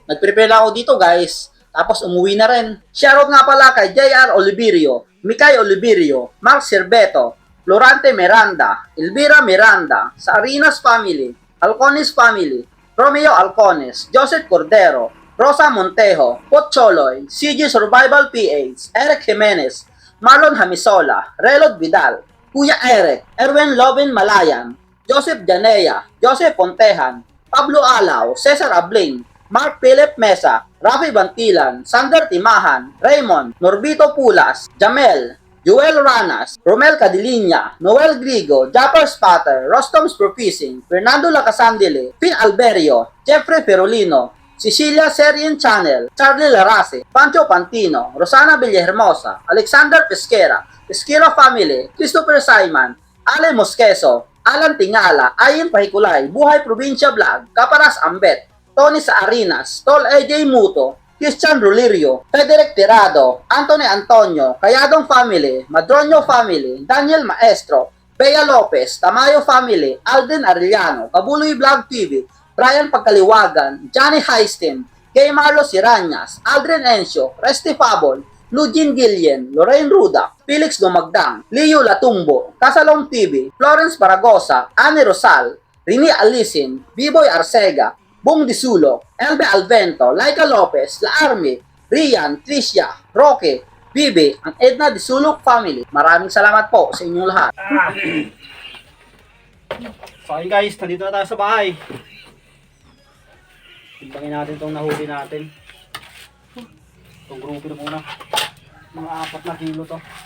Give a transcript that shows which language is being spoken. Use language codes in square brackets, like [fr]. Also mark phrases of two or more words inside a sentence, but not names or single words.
[tl] Nag-prepare ako dito guys. Tapos umuwi na rin. Shoutout nga pala kay JR Oliverio, Mikay Oliverio, Mark Cerveto, Florante Miranda, Elvira Miranda, sa Arinas family, Alcones family, Romeo Alcones, Joseph Cordero, Rosa Montejo, Pocholoy, CG Survival PH, Eric Jimenez, Marlon Hamisola, Relod Vidal, Kuya Eric, Erwin Lovin Malayan, Joseph Janea, Joseph Pontejan, Pablo Alao, Cesar Abling, Mark Philip Mesa, Rafi Bantilan, Sander Timahan, Raymond, Norbito Pulas, Jamel, Joel Ranas, Romel Cadilinya, Noel Grigo, Japper Spatter, Rostom's Profising, Fernando Lacasandile, Pin Alberio, Jeffrey Perolino, Cecilia Serien Channel, Charlie Larase, Pancho Pantino, Rosana Villahermosa, Alexander Pesquera, Pesquera Family, Christopher Simon, Ale Mosqueso, Alan Tingala, Ayin Pahikulay, Buhay Probinsya Vlog, Kaparas Ambet, Tony Saarinas, Tol AJ Muto, Christian Rulirio, Frederick Tirado, Anthony Antonio, Kayadong Family, Madronio Family, Daniel Maestro, Bea Lopez, Tamayo Family, Alden Arellano, Kabuloy Vlog TV, Brian Pagkaliwagan, Johnny Heisten, Kay Marlo Siranyas, Aldrin Encio, Resty Fabon, Lugin Gillian, Lorraine Ruda, Felix Dumagdang, Leo Latumbo, Casalong TV, Florence Paragosa, Annie Rosal, Rini Alisin, Biboy Arcega, Bong Disulo, Elbe Alvento, Laika Lopez, La Army, Rian, Tricia, Roque, Bibi, ang Edna Disulok family. Maraming salamat po sa inyong lahat. So ayun guys, nandito na tayo sa bahay. Timbangin natin itong nahuli natin. Itong grupo na muna. Mga 4 na kilo to.